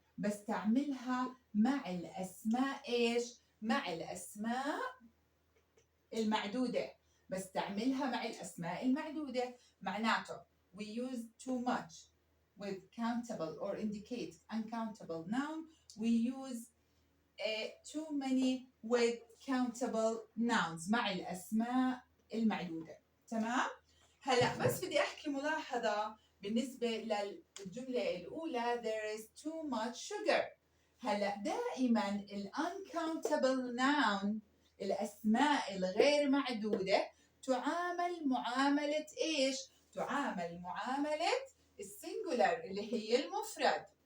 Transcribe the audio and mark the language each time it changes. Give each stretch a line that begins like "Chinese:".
Arabic: بستعملها مع الأسماء إيش؟ مع الأسماء المعدودة. بستعملها مع الأسماء المعدودة. معناته
English: we use too much with countable or indicate uncountable noun. We use too many with countable nouns
Arabic: مع الأسماء المعدودة. تمام؟ هلا بس بدي أحكي ملاحظة بالنسبة للجملة الأولى
English: there is too much sugar.
Arabic: هلا دائما ال
English: uncountable noun
Arabic: الأسماء الغير معدودة تعامل معاملة إيش؟ تعامل معاملة السنجولار اللي هي المفرد.